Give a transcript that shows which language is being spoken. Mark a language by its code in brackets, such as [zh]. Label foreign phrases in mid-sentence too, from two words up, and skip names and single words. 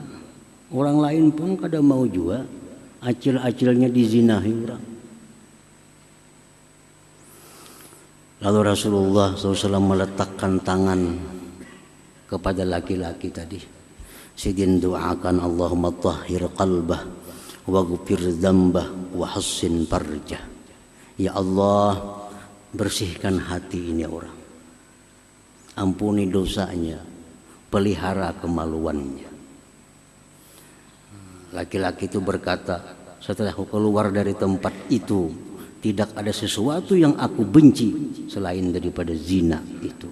[bjn] Orang lain pun kada mau juga acil-acilnya dizinahi orang. [id] Lalu Rasulullah SAW meletakkan tangan kepada laki-laki tadi. Sidin doakan [ar] اللهم طهر قلبه واغفر ذنبه وحصن فرجه. [id] Ya Allah, bersihkan hati ini orang. Ampuni dosanya, pelihara kemaluannya. Laki-laki itu berkata, setelah aku keluar dari tempat itu, tidak ada sesuatu yang aku benci selain daripada zina itu.